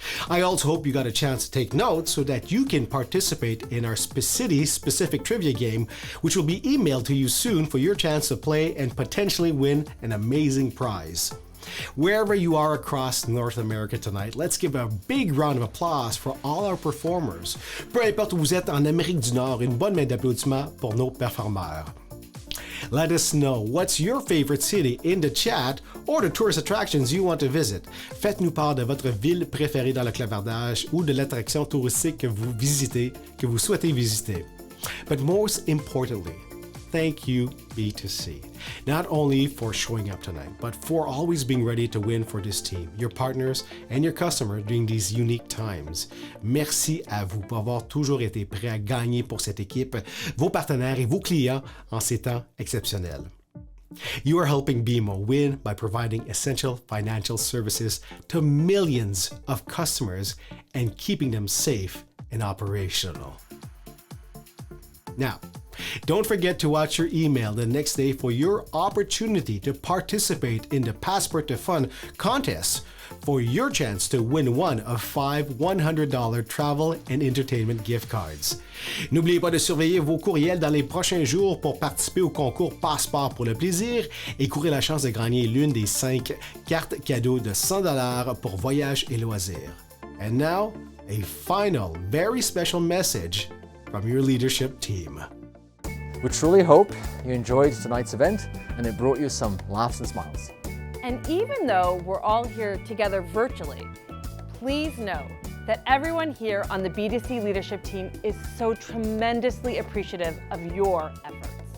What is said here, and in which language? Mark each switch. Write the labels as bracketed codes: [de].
[en] I also hope you got a chance to take notes so that you can participate in our city-specific trivia game, which will be emailed to you soon for your chance to play and potentially win an amazing prize. Wherever you are across North America tonight, let's give a big round of applause for all our performers. [fr] Peu importe où vous êtes en Amérique du Nord, une bonne main d'applaudissements pour nos performeurs. [en] Let us know what's your favorite city in the chat or the tourist attractions you want to visit. [fr] Faites-nous part de votre ville préférée dans le clavardage ou de l'attraction touristique que vous souhaitez visiter. [en] But most importantly, thank you, B2C. Not only for showing up tonight, but for always being ready to win for this team, your partners, and your customer during these unique times. [fr] Merci à vous pour avoir toujours été prêts à gagner pour cette équipe, vos partenaires et vos clients en ces temps exceptionnels. [en] You are helping BMO win by providing essential financial services to millions of customers and keeping them safe and operational. Now, don't forget to watch your email the next day for your opportunity to participate in the Passport to Fun contest for your chance to win one of 5 $100 travel and entertainment gift cards. [fr] N'oubliez pas de surveiller vos courriels dans les prochains jours pour participer au concours Passeport pour le plaisir et courir la chance de gagner l'une des 5 cartes cadeaux de $100 pour voyages et loisirs. [en] And now, a final, very special message from your leadership team. We truly hope you enjoyed tonight's event and it brought you some laughs and smiles. And even though we're all here together virtually, please know that everyone here on the B2C leadership team is so tremendously appreciative of your efforts.